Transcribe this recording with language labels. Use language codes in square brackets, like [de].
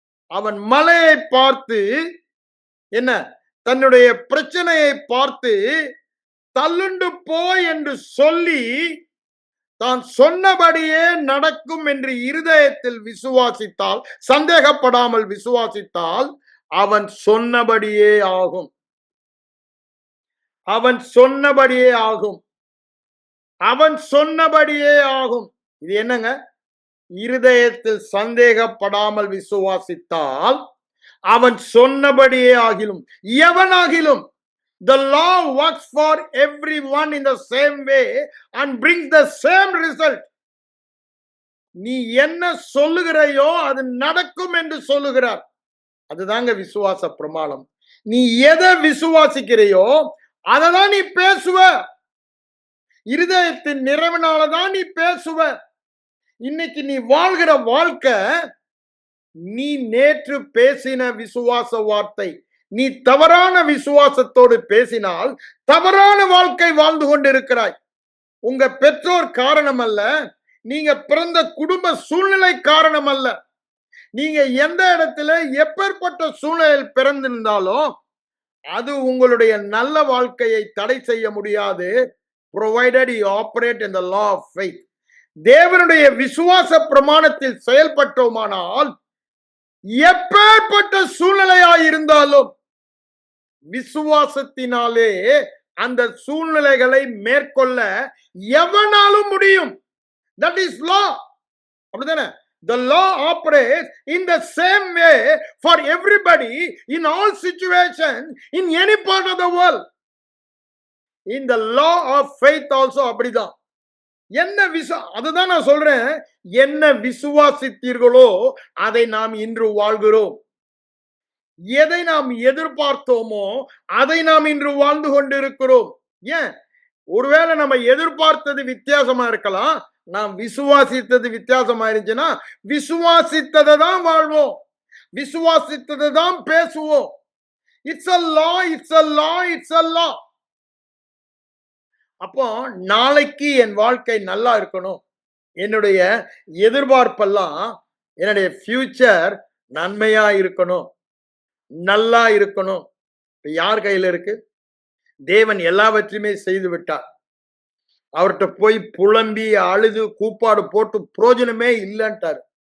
[ta] அவன் மலையை பார்த்து, என்ன, தன்னுடைய பிரச்சனையை பார்த்து தள்ளுண்டு போய் என்று சொல்லி தான் சொன்னபடியே நடக்கும் என்று இருதயத்தில் விசுவாசித்தால், சந்தேகப்படாமல் விசுவாசித்தால் அவன் சொன்னபடியே ஆகும். அவன் சொன்னபடியே ஆகும். அவன் சொன்னபடியே ஆகும். இது என்னங்க? இருதயத்தில் சந்தேகப்படாமல் விசுவாசித்தால் அவன் சொன்னபடியே ஆகிலும். [en] எவனாகிலும், the law works for everyone in the same way and brings the same result. [ta] நீ என்ன சொல்லுகிறாயோ அது நடக்கும் என்று சொல்லுகிறார். அதுதாங்க விசுவாச பிரமாணம். நீ எதை விசுவாசிக்கிறையோ அதை தான் நீ பேசுவ. இருதயத்தின் நிறைவினாலதான் நீ பேசுவ. இன்னைக்கு நீ வாழ்கிற வாழ்க்கை, நீ நேற்று பேசின விசுவாச வார்த்தை, நீ தவறான விசுவாசத்தோடு பேசினால் தவறான வாழ்க்கை வாழ்ந்து கொண்டிருக்கிறாய். உங்க பெற்றோர் காரணம் அல்ல, நீங்க பிறந்த குடும்ப சூழ்நிலை காரணம் அல்ல. நீங்க எந்த இடத்துல எப்பேற்பட்ட சூழ்நிலையில் பிறந்திருந்தாலும் அது உங்களுடைய நல்ல வாழ்க்கையை தடை செய்ய முடியாது. [en] provided you operate in the law of faith. [ta] தேவனுடைய விசுவாச பிரமாணத்தில் செயல்பட்டோமானால் எப்பேற்பட்ட சூழ்நிலையாய் இருந்தாலும் விசுவாசத்தினாலே அந்த சூழ்நிலைகளை மேற்கொள்ள எவனாலும் முடியும். [en] That is law. அப்படிதானே? The law operates in the same way for everybody in all situations in any part of the world. In the law of faith also அப்படிதான். [ta] என்ன அதுதான் நான் சொல்றேன், என்ன விசுவாசித்தீர்களோ அதை நாம் இன்று வாழ்கிறோம். எதை நாம் எதிர்பார்த்தோமோ அதை நாம் இன்று வாழ்ந்து கொண்டிருக்கிறோம். ஏன்? ஒருவேளை நம்ம எதிர்பார்த்தது வித்தியாசமா இருக்கலாம், நாம் விசுவாசித்தது வித்தியாசமா இருந்துச்சுன்னா விசுவாசித்ததை தான் வாழ்வோம், விசுவாசித்ததை தான் பேசுவோம். [en] It's a law, it's a law, it's a law. [ta] அப்போ நாளைக்கு என் வாழ்க்கை நல்லா இருக்கணும், என்னுடைய எதிர்பார்ப்பெல்லாம், என்னுடைய ஃபியூச்சர் நன்மையா இருக்கணும், நல்லா இருக்கணும். யார் கையில இருக்கு? தேவன் எல்லாவற்றையுமே செய்து விட்டார். அவர்கிட்ட போய் புலம்பி அழுது கூப்பாடு போட்டு பிரயோஜனமே இல்லைன்ட்டார்.